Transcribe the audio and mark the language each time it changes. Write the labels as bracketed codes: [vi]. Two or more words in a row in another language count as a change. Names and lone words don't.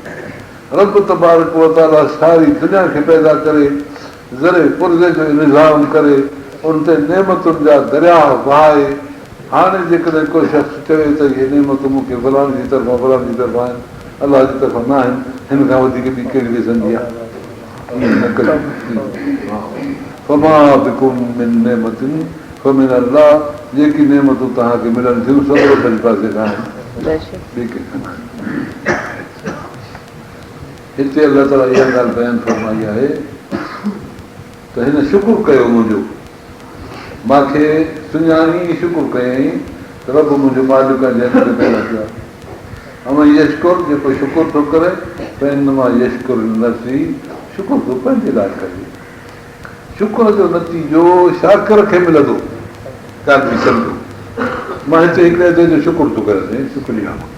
[ar] رب تبارك و تعالى [sd] सारी दुनिया खे पैदा करे ज़रे पुर्ज़े जो निज़ाम करे उन ते नेमतुनि जा दरिया वहाए। हाणे जेकॾहिं को शख़्स चवे त इहे नेमतूं मूंखे फलाणे जी तरफ़ां फलाणे जी तरफ़ां आहिनि, अलाह जी तरफ़ां न आहिनि, हिन खां वधीक ॿी कहिड़ी ॾिसंदी आहे? [ar] فما بكم من نعمة فمن الله, [sd] जेकी नेमतूं तव्हांखे मिलनि थियूं सभु रब जे पासे खां आहिनि, ॿी कंहिंखां न आहिनि। हिते अलाह ताला इहा ॻाल्हि बयानु फरमाई आहे त हिन शुकुर कयो मुंहिंजो, मूंखे सुञाणी शुकुर कयईं त रब मुंहिंजो मालिक पैदा कयो आहे यशकुर जेको शुकुर थो करे पंहिंजो मां यशकुर नफ़्सी शुकुर थो पंहिंजे लाइ करे शुकुर जो नतीजो शाकिर खे मिलंदो ॻाल्हि बि सम्झो मां हिते हिकिड़े ते जो शुकुर थो करे शुक्रिया